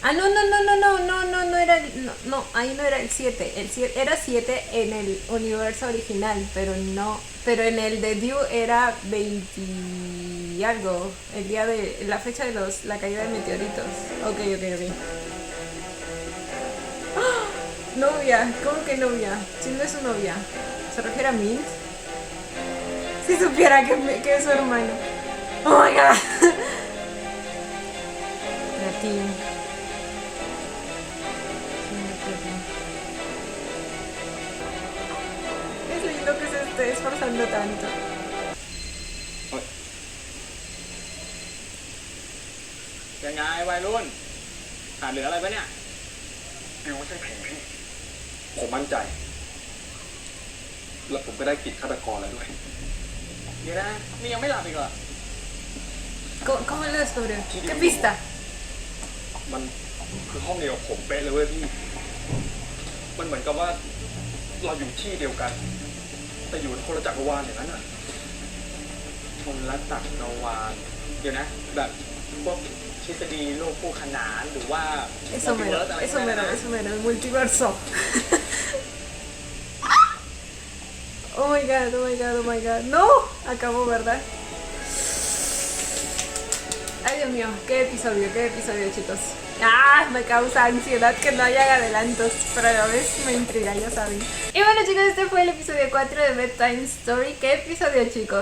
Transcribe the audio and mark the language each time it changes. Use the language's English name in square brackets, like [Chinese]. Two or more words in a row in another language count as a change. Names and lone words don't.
[Spanish] Ah, no era, no, ahí no era el 7, era 7 en el universo original, pero en el de Due era 20 y algo, el día de, la fecha de la caída de meteoritos. Ok. ¡Ah! Novia, ¿cómo que novia? Si no es su novia, ¿se refiere a Mint? Si supiera que es su hermano. [English] Oh my god. [Spanish] Latín. Es lindo que se esté esforzando tanto. [Thai] ยังไงวัยรุ่นขาดเหลืออะไรปะเนี่ย บิวไม่ใช่ผีมิ้นผมมั่นใจ แล้วผมก็ได้กลิ่นฆาตกรแล้วด้วย เดี๋ยวนะนี่ยังไม่หลับอีกเหรอ [Spanish] ¿Cómo lo descubrió? ¿Qué pista? [Thai] มันคือห้องเดียวกับผมเป๊ะเลยเว้ยพี่ มันเหมือนกับว่าเราอยู่ที่เดียวกัน แต่อยู่ในคนละจักรวาลอย่างนั้นอ่ะ คนละจักรวาลเดี๋ยวนะ แบบพวกทฤษฎีโลกคู่ขนานหรือว่า [Spanish] Eso mero, el multiverso. [English] Oh my god. [Spanish] No, acabó, ¿verdad? Ay, Dios mío, qué episodio, chicos. Ah, me causa ansiedad que no hayan adelantos, pero a la vez me intriga, ya saben. Y bueno, chicos, este fue el episodio 4 de Bedtime Story. ¿Qué episodio, chicos?